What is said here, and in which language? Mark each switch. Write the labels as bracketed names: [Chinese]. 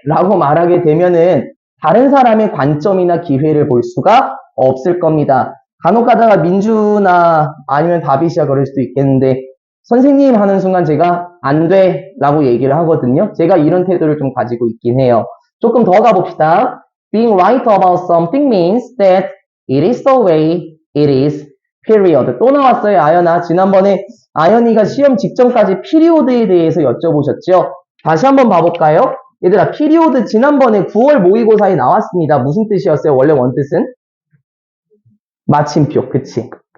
[Korean] 라고 말하게 되면은 다른 사람의 관점이나 기회를 볼 수가 없을 겁니다. 간혹 가다가 민주나 아니면 다비시가 그럴 수도 있겠는데 선생님 하는 순간 제가 안 돼! 라고 얘기를 하거든요. 제가 이런 태도를 좀 가지고 있긴 해요. 조금 더 가봅시다. [English] Being right about something means that it is the way it is. [Korean] period. 또 나왔어요, 아연아. 지난번에 아연이가 시험 직전까지 피리오드에 대해서 여쭤보셨죠? 다시 한번 봐볼까요? 얘들아, 피리오드 지난번에 9월 모의고사에 나왔습니다. 무슨 뜻이었어요? 원래 원뜻은? 마침표, 그치?